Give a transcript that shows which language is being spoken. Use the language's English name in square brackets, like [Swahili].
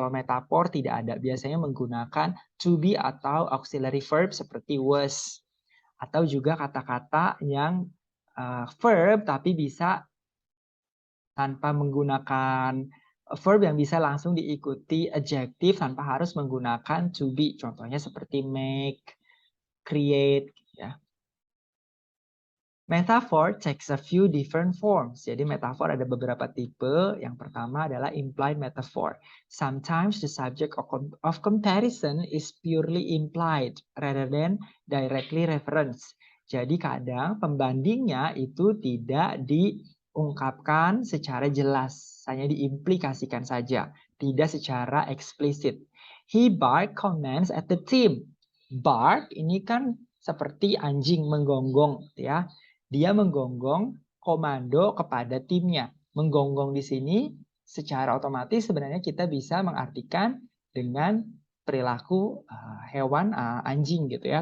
[Indonesian] Kalau metafor tidak ada, biasanya menggunakan to be atau auxiliary verb seperti was. Atau juga kata-kata yang verb tapi bisa tanpa menggunakan verb yang bisa langsung diikuti adjective tanpa harus menggunakan to be. Contohnya seperti make, create, ya. [English] Metaphor takes a few different forms. [Indonesian] Jadi metafor ada beberapa tipe. Yang pertama adalah implied metaphor. [English] Sometimes the subject of comparison is purely implied rather than directly referenced. [Indonesian] Jadi kadang pembandingnya itu tidak diungkapkan secara jelas, hanya diimplikasikan saja, tidak secara eksplisit. [English] He barked comments at the team. [Indonesian] Bark ini kan seperti anjing menggonggong, ya. Dia menggonggong komando kepada timnya. Menggonggong di sini secara otomatis sebenarnya kita bisa mengartikan dengan perilaku hewan anjing gitu ya.